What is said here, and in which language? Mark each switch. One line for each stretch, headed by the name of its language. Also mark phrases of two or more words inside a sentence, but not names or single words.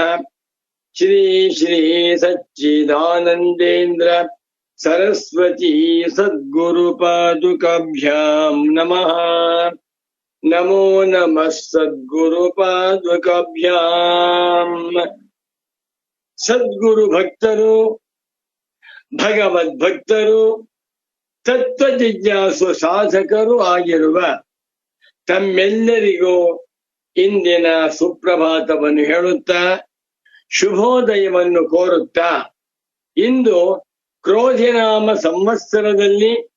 Sanskrit: श्री श्री सच्चिदानन्देन्द्र सरस्वती सद्गुरुपादुकाभ्यां नमः। नमो नमः सद्गुरुपादुकाभ्यां।
Kannada: ಸದ್ಗುರು ಭಕ್ತರು, ಭಗವದ್ಭಕ್ತರು, ತತ್ವ ಜಿಜ್ಞಾಸು ಸಾಧಕರು ಆಗಿರುವ ತಮ್ಮೆಲ್ಲರಿಗೂ ಇಂದಿನ ಸುಪ್ರಭಾತವನ್ನು ಹೇಳುತ್ತಾ ಶುಭೋದಯವನ್ನು ಕೋರುತ್ತಾ, ಇಂದು ಕ್ರೋಧಿನಾಮ ಸಂವತ್ಸರದಲ್ಲಿ